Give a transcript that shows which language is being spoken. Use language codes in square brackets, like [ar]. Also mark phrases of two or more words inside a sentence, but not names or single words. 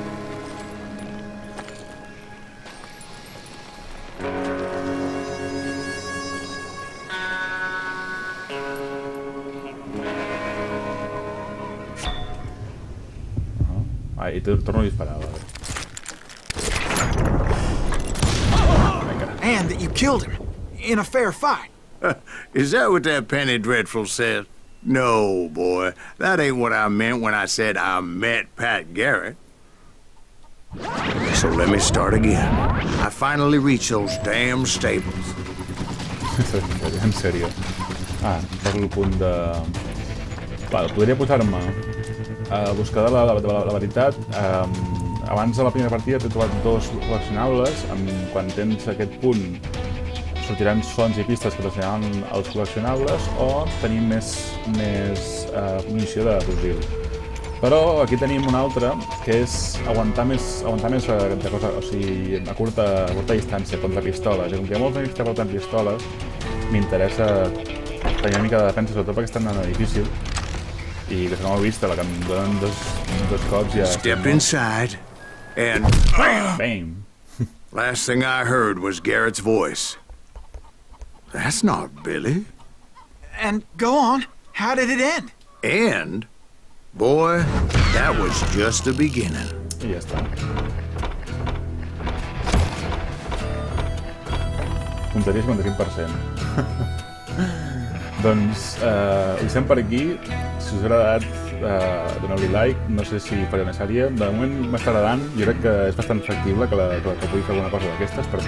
[ca] I torno a disparar, vale. [en] And that you killed him in a fair fight. Is that what that penny dreadful says? No, boy. That ain't what I meant when I said I met Pat Garrett. So let me start again. I finally reached those damn stables. [ca] En sèrio. Poso el punt de... Val, podria posar-me a buscar la veritat. Abans de la primera partida t'he trobat 2 col·leccionables. Quan tens aquest punt sortiran sons i pistes que t'ensenyaran els col·leccionables o tenim més munició de fusil. Però aquí tenim una altra que és aguantar més de cosa, o sigui, a curta distància contra pistoles. I com que hi ha molts amics que porten pistoles, m'interessa tenir una mica de defensa, sobretot perquè estan en difícil. I que se no m'ho vist, la que em donen dos cops ja... [en] Step inside, and... Bam! Last thing I heard was Garrett's voice. That's not Billy. And go on. How did it end? And, boy, that was just the beginning. [ca] I ja està. Punteria 55%. Doncs ho deixem per aquí. Si us ha agradat, doneu-li like. No sé si faré una sèrie. De moment m'està agradant. Jo crec que és bastant factible que pugui fer alguna cosa d'aquestes.